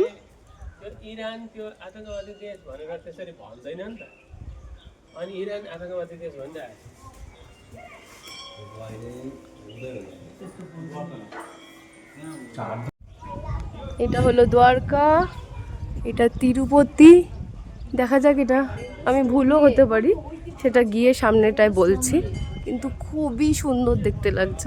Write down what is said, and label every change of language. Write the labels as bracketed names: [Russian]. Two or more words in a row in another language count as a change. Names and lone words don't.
[Nepali] इरान त्यो आतंकवादी देश भनेर त्यसरी भन्दैन नि त, अनि इरान आतंकवादी देश भन्छ। [Bangla] এটা হলো দ্বারকা, এটা তিরুপতি। দেখা যাক, এটা আমি ভুলও হতে পারি, সেটা গিয়ে সামনেটায় বলছি, কিন্তু খুবই সুন্দর দেখতে লাগছে।